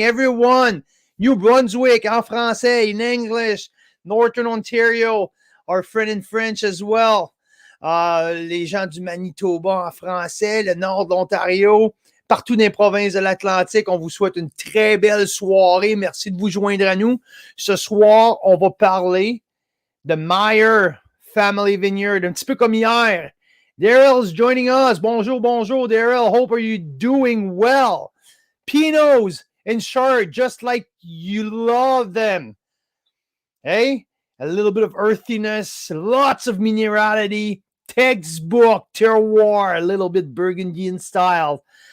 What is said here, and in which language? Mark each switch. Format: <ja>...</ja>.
<en>Everyone, New Brunswick,</en> <fr>en français,</fr> <en>in English, Northern Ontario, our friend in French as well.</en> <fr>Les gens du Manitoba en français, le nord de l'Ontario, partout dans les provinces de l'Atlantique. On vous souhaite une très belle soirée. Merci de vous joindre à nous. Ce soir, on va parler de Meyer Family Vineyard, un petit peu comme hier.</fr> <en>Daryl's joining us.</en> <fr>Bonjour, bonjour,</fr> <en>Daryl. Hope are you doing well? Pinots and Chard, just like you love them. Hey? A little bit of earthiness, lots of minerality, textbook, terroir, a little bit Burgundian style.</en>